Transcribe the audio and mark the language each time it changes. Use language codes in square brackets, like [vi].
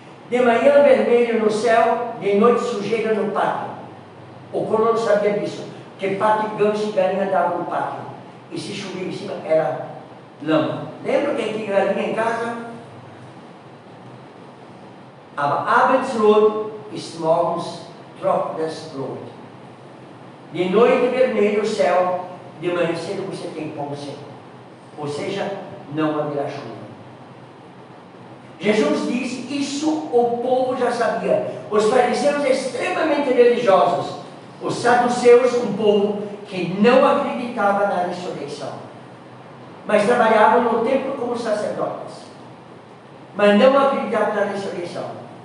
[pt] De manhã vermelho no céu, de noite sujeira no pátio. O colono sabia disso, que pato, ganso e galinha davam no pátio. E se chovia em cima, era lama. Lembra quem tinha galinha em casa? [de] Aber Abendrot ist morgens trockenes Brot. [pt] De noite vermelho o céu, de manhã cedo você tem pão seco. Ou seja, não haverá chuva. Jesus diz, isso o povo já sabia. Os fariseus extremamente religiosos, os saduceus, um povo que não acreditava na ressurreição, mas trabalhavam no templo como sacerdotes, mas não acreditavam na ressurreição.